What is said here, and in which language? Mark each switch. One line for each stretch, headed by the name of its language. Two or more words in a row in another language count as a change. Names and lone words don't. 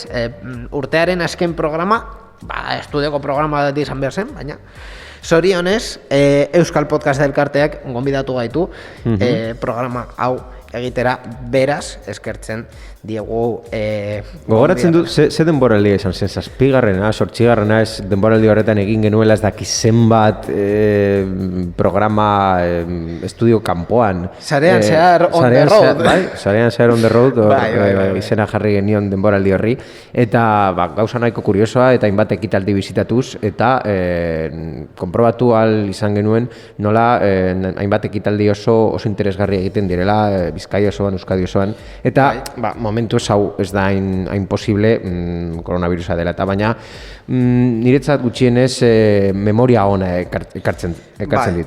Basque: Urtearen azken programa, estudioko programa bat izan behar zen, baina zorionez, Euskal Podcast elkarteak gonbidatu gaitu programa hau egitera, beraz, eskertzen diegu... Gogoratzen dut, ze denboraldia izan zen, 7garrena, 8garrena, ez denboraldi horretan egin genuela ez daki zenbat programa estudio kanpoan. Sarean zehar
English: on the road.
Basque: Sarean zehar
English: on the road,
Basque: izena jarri genion denboraldi horri, eta gauza nahiko kuriosoa, eta hainbat ekitaldi bizitatuz, eta konprobatu ahal izan genuen nola hainbat ekitaldi oso interesgarri egiten direla, Bizkaia osoan, Euskadi osoan, eta momentu hau ez da hain posible koronavirusa dela, eta baina niretzat gutxienez memoria ona ekartzen dit.